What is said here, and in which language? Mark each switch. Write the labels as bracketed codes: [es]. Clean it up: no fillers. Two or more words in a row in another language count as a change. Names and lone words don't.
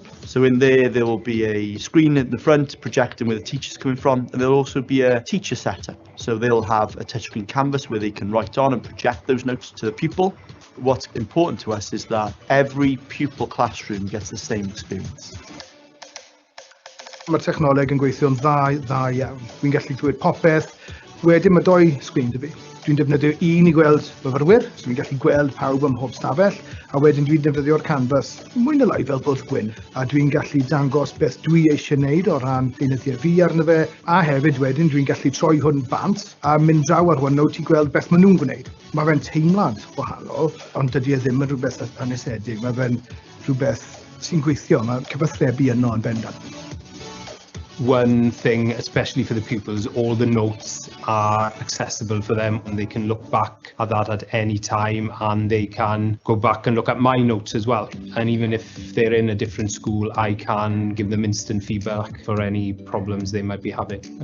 [en] So in there will be a screen at the front projecting where the teacher's coming from, and there'll also be a teacher setup. So they'll have a touchscreen canvas where they can write on and project those notes to the pupil. What's important to us is that every pupil classroom gets the same experience. [cy] Mae'r technoleg yn gweithio'n dda iawn. Dwi'n gallu dweud popeth. Wedyn mae 2 sgrin 'da fi. Dwi'n defnyddio un I gweld myfyrwyr, so dwi'n gallu gweld pawb ym mhob stafell, a wedyn dwi'n defnyddio'r canfas mwy neu lai fel bwrdd gwyn, a dwi'n gallu dangos beth dwi eisiau wneud o ran deunyddiau fi arno fe, a hefyd wedyn dwi'n gallu troi hwn bant a mynd draw ar hwn i gweld beth maen nhw'n gwneud. Mae fe'n teimlad wahanol, ond dydy e ddim yn rhywbeth anesedig, mae fe'n rhywbeth sy'n gweithio, mae cyfathrebu yno yn bendant. [en] One thing, especially for the pupils, all the notes are accessible for them and they can look back at that at any time, and they can go back and look at my notes as well. And even if they're in a different school, I can give them instant feedback for any problems they might be having.